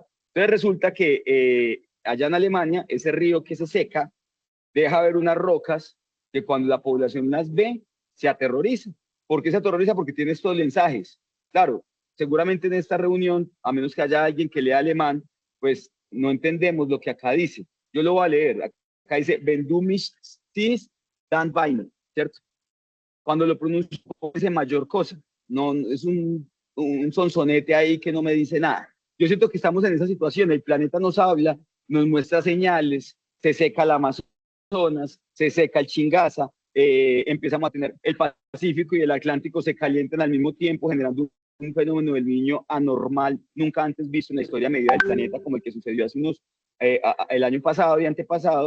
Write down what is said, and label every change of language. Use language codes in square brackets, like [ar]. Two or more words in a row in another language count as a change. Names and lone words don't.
[es] Entonces resulta que allá en Alemania, ese río que se seca, deja ver unas rocas que cuando la población las ve, se aterroriza. ¿Por qué se aterroriza? Porque tiene estos mensajes. Claro, seguramente en esta reunión, a menos que haya alguien que lea alemán, pues no entendemos lo que acá dice. Yo lo voy a leer. Acá dice, [de] wenn du mich siehst, dann weine, [es] ¿cierto? Cuando lo pronuncio dice mayor cosa. No, es un sonsonete ahí que no me dice nada. Yo siento que estamos en esa situación. El planeta nos habla, nos muestra señales, se seca el Amazonas, se seca el Chingaza, empezamos a tener el Pacífico y el Atlántico se calientan al mismo tiempo, generando un fenómeno del Niño anormal, nunca antes visto en la historia media del planeta, como el que sucedió hace el año pasado y antepasado.